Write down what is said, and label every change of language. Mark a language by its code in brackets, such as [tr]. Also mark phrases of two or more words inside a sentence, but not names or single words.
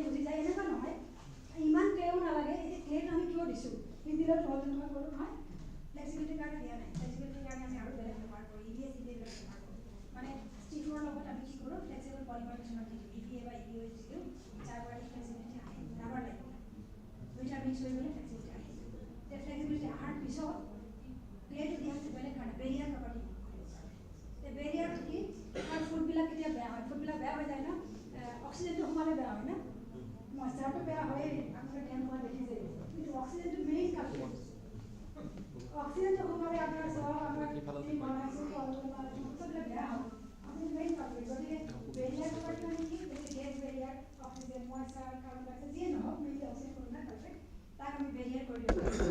[as] বুজি যায় এনেকুৱা নহয় ইমান ক্লিয়াৰো নালাগে এই ক্লিয়াৰটো আমি কিয় দিছোঁ হিন্দিলত প্ৰবলেম নহয় ক'লো নহয় ফ্লেক্সিবিলিটিৰ কাৰণে দিয়া নাই ফ্লেক্সিবিলিটিৰ কাৰণে আমি আৰু বেলেগ ব্যৱহাৰ কৰোঁ EVA ব্যৱহাৰ কৰোঁ মানে ষ্টিফৰ লগত আমি কি কৰোঁ [en] flexible polymer [as] কিছুমান দিওঁ EVA বা EVA দিওঁ যাৰ পৰা ফ্লেক্সিবিলিটি আহে ৰাবাৰ লাগিব দুইটা মিক্স হৈ গ'লে ফ্লেক্সিবিলিটি আহে যে ফ্লেক্সিবিলিটি অহাৰ পিছত ক্লিয়াৰটো দিয়া হৈছে বেলেগ কাৰণে [en] barrier property the barrier [as] কি আর ফুডবিলাক কেতিয়া বেয়া হয় ফুডবিলাক বেয়া হৈ যায় না অক্সিজেনটো সোমালে বেয়া হয় না ময়শ্চাৰটো বেয়া হয় আপোনাৰ টেন হোৱা দেখিছে কিন্তু অক্সিজেনটো [en] main culprit [as] অক্সিজেনটো সোমালে আপোনাৰ সব আমাৰ এই বনাইছে সববিলাক বেয়া হয় অক্সিজেন [en] main culprit [as] গতিকে [en] barrier property [as] মানে কি [en] gas barrier oxygen moisture carbon dioxide [as] যিয়ে নহওক [en] mainly oxygen [as] কোনোবা কালপ্ৰিট তাক আমি বেৰিয়াৰ কৰি দিওঁ